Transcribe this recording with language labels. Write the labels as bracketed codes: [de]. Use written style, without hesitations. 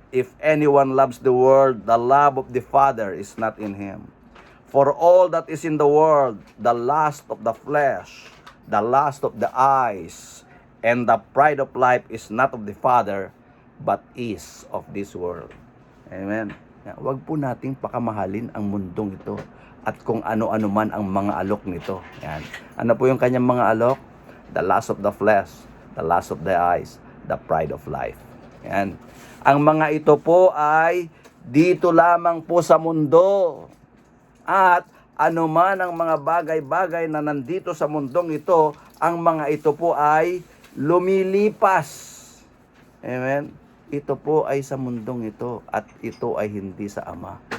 [en] If anyone loves the world, the love of the Father is not in him. For all that is in the world, the lust of the flesh, the lust of the eyes, and the pride of life is not of the Father, but is of this world. Amen. [tl] Huwag po nating pakamahalin ang mundong ito at kung ano-ano man ang mga alok nito. Ano po yung kanyang mga alok? The lust of the flesh, the lust of the eyes, the pride of life. Ang mga ito po ay dito lamang po sa mundo. At anuman ang mga bagay-bagay na nandito sa mundong ito, ang mga ito po ay lumilipas. Amen? ito po ay sa mundong ito at ito ay hindi sa Ama.